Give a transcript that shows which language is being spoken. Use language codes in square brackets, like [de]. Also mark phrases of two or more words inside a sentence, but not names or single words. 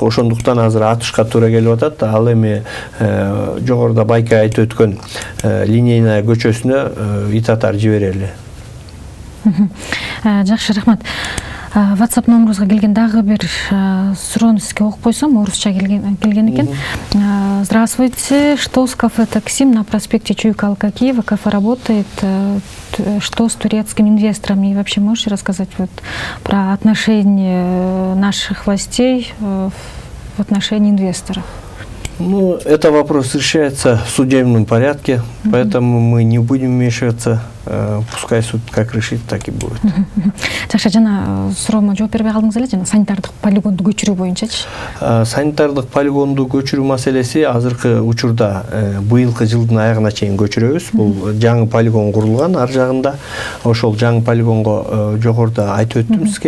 [ky] Ошондуктан азыр атышка туура келип атат. Ал эми жогоруда Байка айтып өткөн линейная көчөсүнө ит атар жиберели. Жакшы, рахмат. WhatsApp номерубузга келген дагы бир суроону сизге окуп койсом, орусча келген экен. [ru] Здравствуйте, что с кафе «Таксим» на проспекте Чуйкалка Киева? Кафе работает. Что с турецкими инвесторами? И вообще можете рассказать про отношение наших властей в отношении инвесторов? Ну, это вопрос решается в судебном порядке, поэтому мы не будем вмешиваться. Пускай суд как решит, так и будет. [ky] Жакшы, жана суроомо жооп бербей калдыңыз эле, жана санитардык полигонду көчүрүү боюнчачы. Санитардык полигонду көчүрүү маселеси азыркы учурда быйылкы жылдын аягына чейин көчүрөбүз. Бул жаңы полигон курулган ар жагында. Ошол жаңы полигонго жогоруда айтып өттүм сизге.